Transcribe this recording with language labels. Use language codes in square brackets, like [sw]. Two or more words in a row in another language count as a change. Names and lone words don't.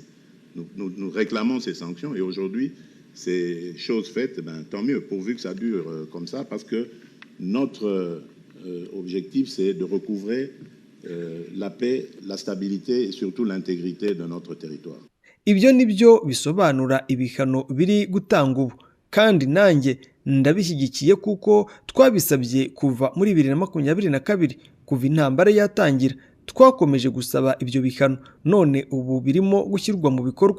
[fr] Nous réclamons ces sanctions, et aujourd'hui, c'est chose faite, ben, tant mieux, pourvu que ça dure comme ça, parce que notre objectif, c'est de recouvrer la paix, la stabilité et surtout l'intégrité de notre territoire. [rw] Ibyo nibyo bisobanura ibihano biri gutanga ubu, kandi nanjye ndabishyigikiye kuko twabisabye kuva muri 2022, kuva intambara yatangira twakomeje gusaba ibyo bihano, none ubu birimo gushyirwa mu bikorwa.